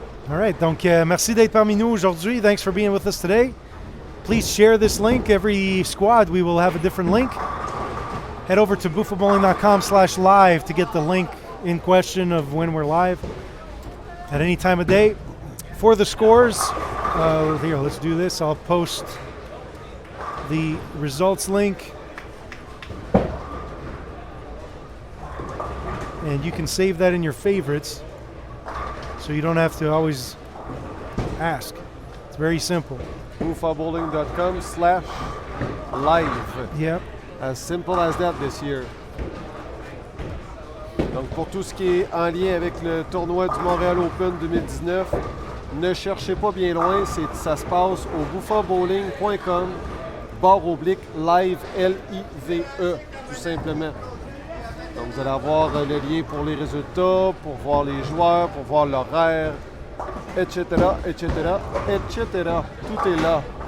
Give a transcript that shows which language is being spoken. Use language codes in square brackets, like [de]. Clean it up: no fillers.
[fr] All right, donc merci d'être parmi nous aujourd'hui. [en] Thanks for being with us today. Please share this link. Every squad, we will have a different link. Head over to buffabowling.com/live to get the link in question of when we're live at any time of day. For the scores, here, let's do this. I'll post the results link. And you can save that in your favorites so you don't have to always ask. It's very simple. buffabowling.com/live. Yep. As simple as that this year. [fr] Donc pour tout ce qui est en lien avec le tournoi du Montreal Open 2019, ne cherchez pas bien loin, ça se passe au buffabowling.com/live, L-I-V-E, tout simplement. Donc vous allez avoir le lien pour les résultats, pour voir les joueurs, pour voir l'horaire, etc., etc., etc. Tout est là.